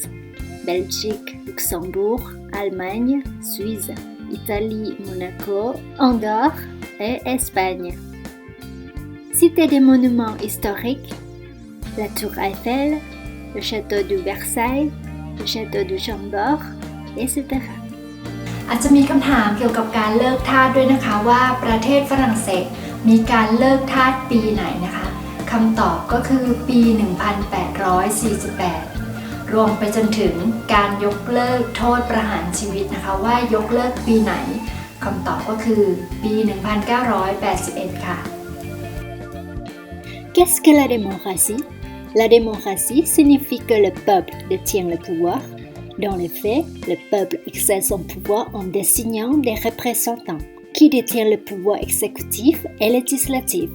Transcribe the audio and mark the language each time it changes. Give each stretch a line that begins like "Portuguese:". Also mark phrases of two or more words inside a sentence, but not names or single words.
French: Belgique, Luxembourg, Allemagne, Suisse, Italie, Monaco, Andorre et Espagne. Citez des monuments historiques: la Tour Eiffel, le Château de Versailles, le Château de Chambord, etc.
Thai: อาจจะมีคำถามเกี่ยวกับการเลิกทาสด้วยนะคะว่าประเทศฝรั่งเศสมีการเลิกทาสปีไหนนะคะคำตอบก็คือปี 1848 รวมไปจนถึงการยกเลิกโทษประหารชีวิตนะคะว่ายกเลิกปีไหนคำตอบก็คือปี 1981 ค่ะ
French: Qu'est-ce que la démocratie? La démocratie signifie que le peuple détient le pouvoir. Dans les faits, le peuple exerce son pouvoir en désignant des représentants qui détiennent le pouvoir exécutif et législatif.